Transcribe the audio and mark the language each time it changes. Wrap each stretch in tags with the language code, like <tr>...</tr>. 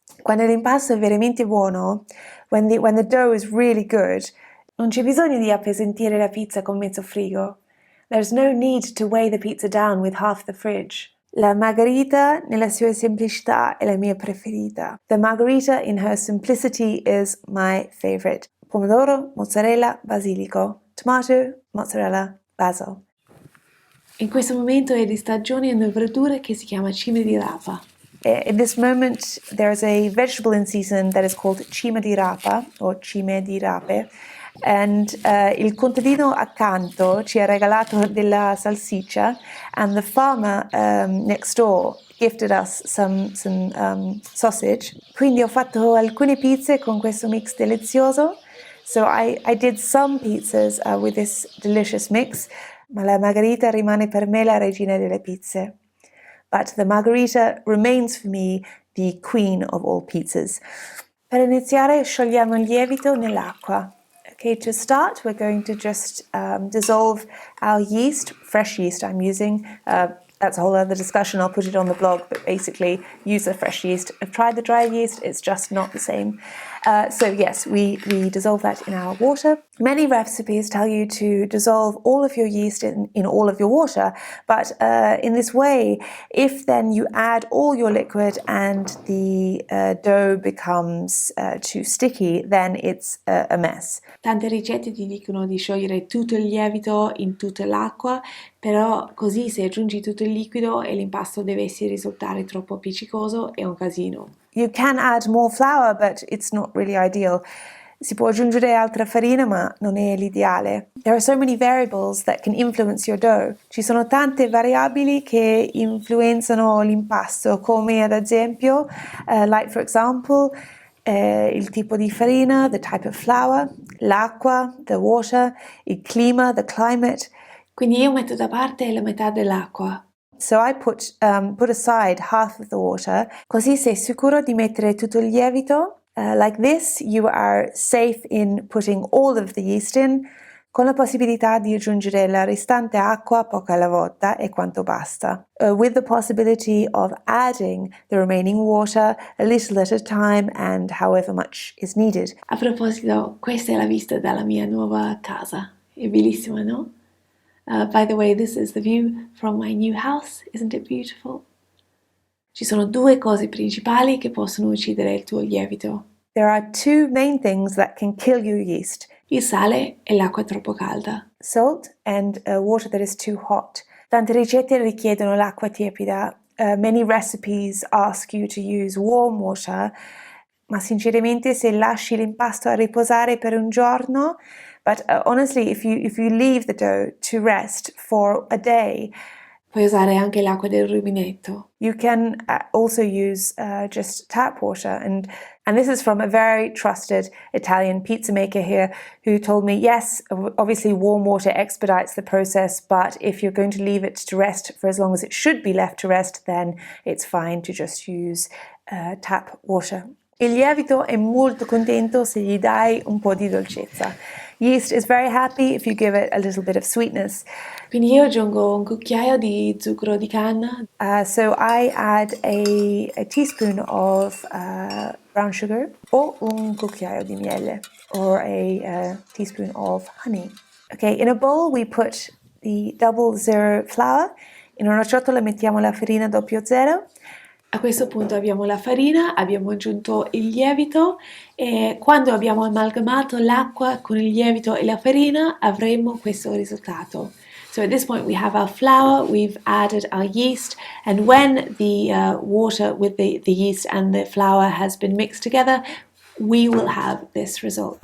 <it>Quando l'impasto è veramente buono,</it> <en>when the dough is really good,</en> <it>non c'è bisogno di appesantire la pizza con mezzo frigo.</it> <en>There's no need to weigh the pizza down with half the fridge.</en> <it>La margherita nella sua semplicità è la mia preferita.</it> <en>The margherita in her simplicity is my favorite.</en> <it>Pomodoro, mozzarella, basilico.</it> <en>Tomato, mozzarella, basil.</en> <it>In questo momento è di stagione una verdura che si chiama cime di rapa.</it> <en>In this moment there is a vegetable in season that is called cima di rapa or cime di rape. And</en> <it>il contadino accanto ci ha regalato della salsiccia,</it> <en>and the farmer next door gifted us some sausage.</en> <it>Quindi ho fatto alcune pizze con questo mix delizioso.</it> <en>So I did some pizzas with this delicious mix,</en> <it>ma la margherita rimane per me la regina delle pizze.</it> <en>But the margherita remains for me the queen of all pizzas.</en> <it>Per iniziare sciogliamo il lievito nell'acqua.</it> <en>Okay, to start, we're going to just dissolve our yeast, fresh yeast I'm using. That's a whole other discussion, I'll put it on the blog, but basically use the fresh yeast. I've tried the dry yeast, it's just not the same. So yes, we dissolve that in our water. Many recipes tell you to dissolve all of your yeast in all of your water, but in this way, if then you add all your liquid and the dough becomes too sticky, then it's a mess.</en> <it>Tante ricette ti dicono di sciogliere tutto il lievito in tutta l'acqua, però così se aggiungi tutto il liquido e l'impasto dovesse risultare troppo appiccicoso è un casino.</it> <en>You can add more flour, but it's not really ideal.</en> <it>Si può aggiungere altra farina, ma non è l'ideale.</it> <en>There are so many variables that can influence your dough.</en> <it>Ci sono tante variabili che influenzano l'impasto, come ad esempio,</it> <en>like for example,</en> <it>il tipo di farina,</it> <en>the type of flour,</en> <it>l'acqua,</it> <en>the water,</en> <it>il clima,</it> <en>the climate.</en> <it>Quindi io metto da parte la metà dell'acqua.</it> <en>So I put aside half of the water,</en> <it>così sei sicuro di mettere tutto il lievito.</it> <en>Like this, you are safe in putting all of the yeast in,</en> <it>con la possibilità di aggiungere la restante acqua poca alla volta e quanto basta,</it> <en>with the possibility of adding the remaining water a little at a time and however much is needed.</en> <it>A proposito, questa è la vista dalla mia nuova casa. È bellissima, no?</it> <en>By the way, this is the view from my new house. Isn't it beautiful?</en> <it>Ci sono due cose principali che possono uccidere il tuo lievito.</it> <en>There are two main things that can kill your yeast.</en> <it>Il sale e l'acqua troppo calda.</it> <en>Salt and water that is too hot.</en> <it>Tante ricette richiedono l'acqua tiepida.</it> <en>Many recipes ask you to use warm water,</en> <it>ma sinceramente se lasci l'impasto a riposare per un giorno,</it> <en>but honestly if you leave the dough to rest for a day,</en> <it>Puoi usare anche l'acqua del rubinetto.</it> <en>you can also use just tap water, and this is from a very trusted Italian pizza maker here who told me, yes, obviously warm water expedites the process, but if you're going to leave it to rest for as long as it should be left to rest, then it's fine to just use tap water.</en> <it>Il lievito è molto contento se gli dai un po' di dolcezza.</it> <en>Yeast is very happy if you give it a little bit of sweetness.</en> <it>Quindi io aggiungo un cucchiaio di zucchero di canna.</it> <en>So I add a teaspoon of brown sugar</en> <it>o un cucchiaio di miele</it> <en>or a teaspoon of honey. Okay, in a bowl we put the 00 flour.</en> <it>In una ciotola mettiamo la farina 00. A questo punto abbiamo la farina, abbiamo aggiunto il lievito e quando abbiamo amalgamato l'acqua con il lievito e la farina avremo questo risultato.</it> <en>So at this point we have our flour, we've added our yeast, and when the water with the yeast and the flour has been mixed together, we will have this result.</en>